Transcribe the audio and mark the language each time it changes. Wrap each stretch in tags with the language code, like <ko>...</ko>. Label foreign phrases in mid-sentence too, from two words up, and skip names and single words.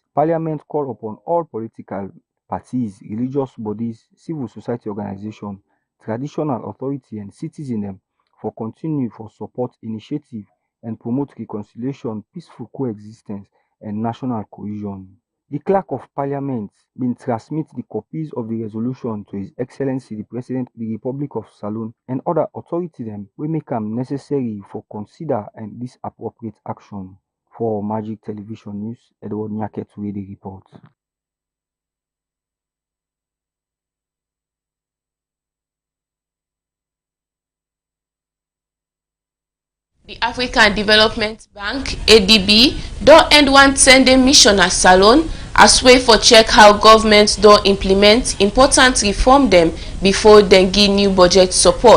<kri>Parliament call upon all political parties, religious bodies, civil society organizations, traditional authority, and citizens dem for continue for support initiative and promote reconciliation, peaceful coexistence, and national cohesion. The Clerk of Parliament been transmit the copies of the resolution to His Excellency the President of the Republic of Salone and other authorities dem wey make am necessary for consider and this appropriate action. For Magic Television News, Edward Nyaket wey dey report. The African Development Bank (ADB) don end one 10-day mission at Salone as way for check how government don implement important reform dem before dem give new budget support.</kri>